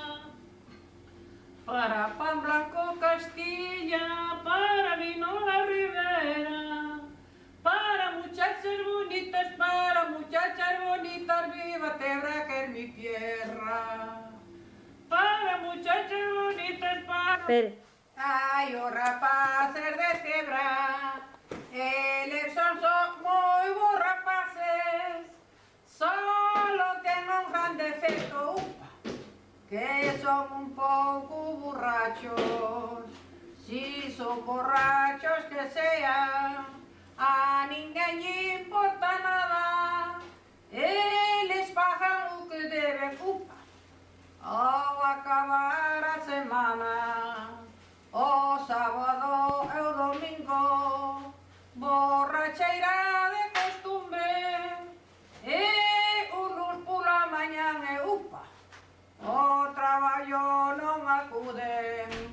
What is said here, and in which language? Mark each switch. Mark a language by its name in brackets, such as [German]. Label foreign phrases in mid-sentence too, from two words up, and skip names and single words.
[Spanish] Para pan blanco Castilla, para vino la Ribera. Para muchachas bonitas, viva Tebra que es mi tierra. Para muchachas bonitas, Ay, [Galician] oh rapaces de Tebra, eles son moi bons rapaces, solo ten un gran defecto, que son un pouco borrachos. Si son borrachos [Spanish] que sean, [Galician] a ninguén lle importa nada, eles pagan o que deben, ao acabar a semana, o sábado e o domingo, borracheira de costumbre, e un luz pola mañan e o traballo non acuden.